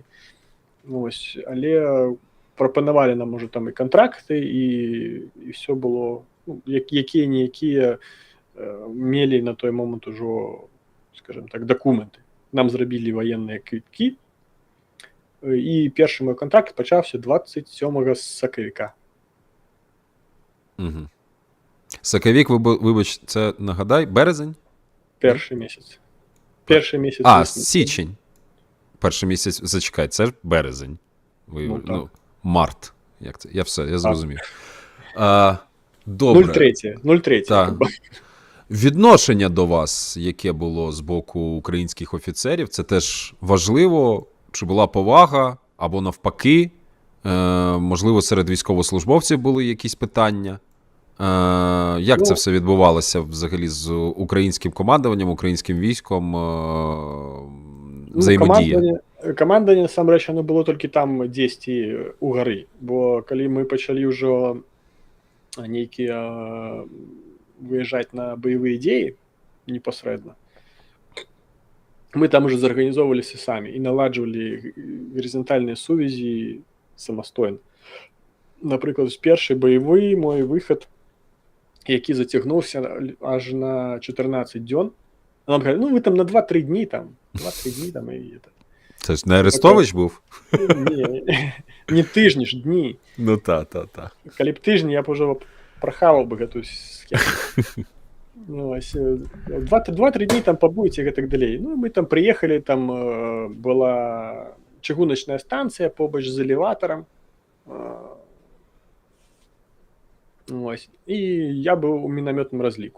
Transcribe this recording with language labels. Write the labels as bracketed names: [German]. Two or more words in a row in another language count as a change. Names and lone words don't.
[Belarusian] Ось, але прапанавалі нам уже там і кантракты, і все было, ну, якія-ніякія мелі на той момент ужо, скажем так, дакументы. Нам зрабілі ваенныя квіткі, і першы мой контракт пачаўся 27 сакавіка. Угу. Сакавік, [Ukrainian] вибач, це, нагадай, березень? Перший месяц. Перший месяц. Січень. Перший місяць, зачекай, це ж березень. Март. Як це? Я зрозумів. Добре. 03. Так. Відношення до вас, яке було з боку українських офіцерів, це теж важливо? Чи була повага, або навпаки? Можливо, серед військовослужбовців були якісь питання? Як це все відбувалося взагалі з українським командуванням, українським військом? Взаємодія? [Belarusian] Камандаванне, насамрэч, оно было толькі там дзесьці у гары, бо калі мы пачалі ўжо нейкія выязджаць на баявыя дзеі непасрэдна, мы там уже зарганізоўваліся самі і наладжвалі гарызантальныя сувязі самастойна. Напрыклад, першы баявы мой выхад, які зацягнуўся аж на 14 дзён, нам кажуть, вы там на 2-3 дні там, і это. [Ukrainian] Це ж не Арестович був? Ні, не тижні ж, дні. Ну та. [Belarusian] Калі б тижні, я б уже прахаваў бы гэтую схему. 2-3 дні там пабудзеце і гэтак далей. Мы там прыехалі, там была чыгуначная станцыя побач з элеватарам. І я быў у мінамётным разліку.